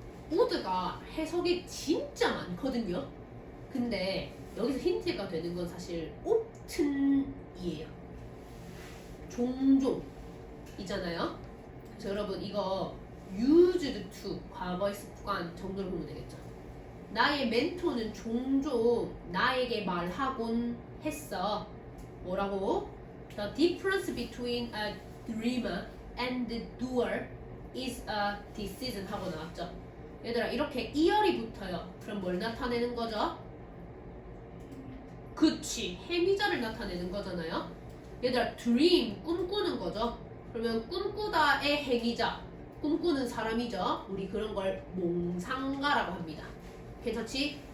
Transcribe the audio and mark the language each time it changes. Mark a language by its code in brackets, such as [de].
[ko] would가 해석이 진짜 많거든요. 근데 여기서 힌트가 되는 건 사실 often이에요. 종종 이잖아요. 그래서 여러분 이거 used to 과거의 습관 정도로 보면 되겠죠. 나의 멘토는 종종 나에게 말하곤 했어. 뭐라고? [en] The difference between a dreamer and the doer is a decision [ko] 하고 나왔죠. 얘들아, 이렇게 이열이 붙어요. 그럼 뭘 나타내는 거죠? 그치, 행위자를 나타내는 거잖아요. 얘들아, dream 꿈꾸는 거죠. 그러면 꿈꾸다의 행위자, 꿈꾸는 사람이죠. 우리 그런 걸 몽상가라고 합니다. 괜찮지?